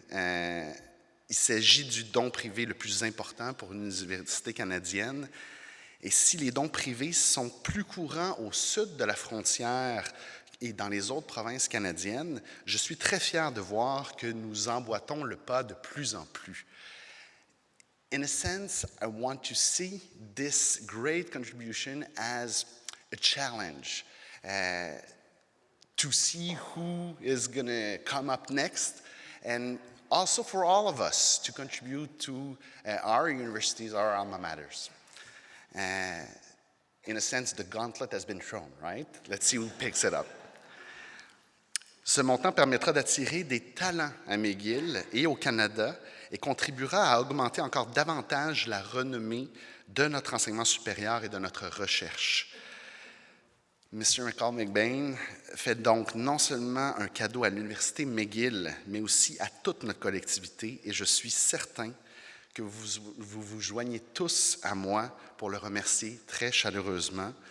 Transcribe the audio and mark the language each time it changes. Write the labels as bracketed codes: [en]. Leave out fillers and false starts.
[fr] Il s'agit du don privé le plus important pour une université canadienne. Et si les dons privés sont plus courants au sud de la frontière et dans les autres provinces canadiennes, je suis très fier de voir que nous emboîtons le pas de plus en plus. [en] In a sense, I want to see this great contribution as a challenge to see who is going to come up next, and also for all of us to contribute to our universities, our alma maters. In a sense, the gauntlet has been thrown, right? Let's see who picks it up. [fr] Ce montant permettra d'attirer des talents à McGill et au Canada et contribuera à augmenter encore davantage la renommée de notre enseignement supérieur et de notre recherche. Mr. McBain fait donc non seulement un cadeau à l'Université McGill, mais aussi à toute notre collectivité, et je suis certain que vous joignez tous à moi pour le remercier très chaleureusement.